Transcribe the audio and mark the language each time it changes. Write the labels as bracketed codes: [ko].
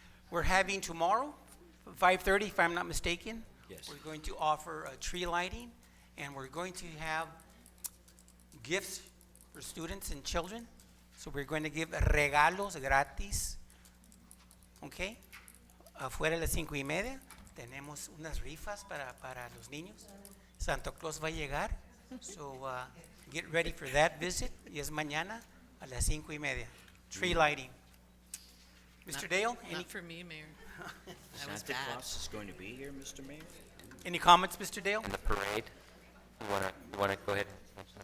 [en] We're having tomorrow, 5:30, if I'm not mistaken. Yes. We're going to offer a tree lighting, and we're going to have gifts for students and children. So we're going to give [es] regalos gratis. [en] Okay? [es] Afuera a las 5:30 tenemos unas rifas para los niños. Santa Claus va a llegar. [en] So get ready for that visit. [es] Y es mañana a las 5:30. [en] Tree lighting. [es] Mr. Dale, [en] Not for me, Mayor. That was Santa bad. Claus is going to be here, Mr. Mayor? any comments, Mr. Dale? And the parade, you wanna go ahead and mention the